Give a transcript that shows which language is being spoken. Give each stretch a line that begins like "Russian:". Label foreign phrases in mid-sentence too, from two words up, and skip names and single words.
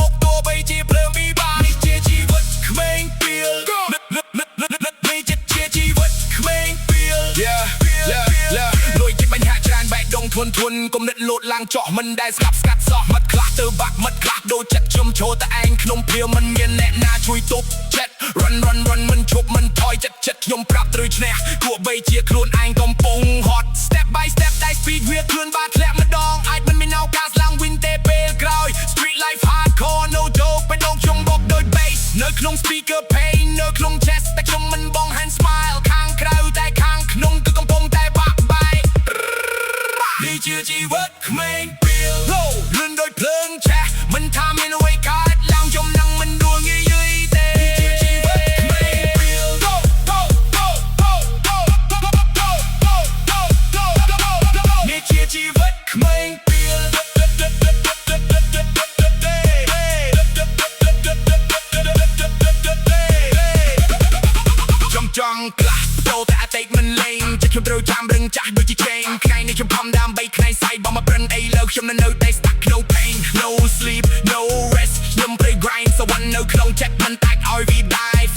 Khmer: ខទោះបីជាភ្លើងពិបាកនេះជាជីវិតក្មេងពីលនេះជាជីវិតក្មេងពីលលួយចិត្តបញ្ហាច្រើនបែកដងធន់គំនិតលោតឡើងចោះមិនដែលស្កាត់សោះមាត់ខ្លះទៅបាក់មាត់ខ្លះដូចចិត្តខ្ញុំឈរតែឯងក្នុងព្រាមមិនមាន អ្នកណាជួយទប់ចិត្ត run មិនឈប់មិនថយចិត្តខ្ញុំប្រាប់ត្រូវឈ្នះទោះបីជាខ្លួនឯងកំពុង hot
English: step by step
Khmer: តែ speed វាខ្លួនបានធ្លាក់ម្ដងអាចមិនមានឱកាសឡើងវិញទេពេលក្រោយ
English: street life hardcore no joke
Khmer: បេះដូងខ្ញុំបោកដូច bass នៅក្នុង speaker pain នៅក្នុង chest តែខ្ញុំមិនបង
English: hand smile
Khmer: ខាងក្រៅតែខាងក្នុងគឺកំពុងតែបាក់បែកនេះជាជីវិតក្មេងពីលលឿនដូចភ្លើងឆេះមិនថាមានអ្វីកើតឡើងខ្ញុំនឹងមិនដួលងាយទេនេះជាជីវិតក្មេងពីល នេះជាជីវិតក្មេងពីលចង់ខ្លះដូរតែអតីតមិនលេងចិត្តខ្ញុំត្រូវចាំរឹងចាស់ដូចជា chain ថ្ងៃនេះខ្ញុំខំដើម្បីថ្ងៃស្អែកបងមកប្រិនអីលើខ្ញុំនៅតែ
English: stuck no pain no sleep no rest
Khmer: ខ្ញុំត្រូវ grind សវណ្ណនៅក្នុងចិត្តមិនអាចឲ្យវាដា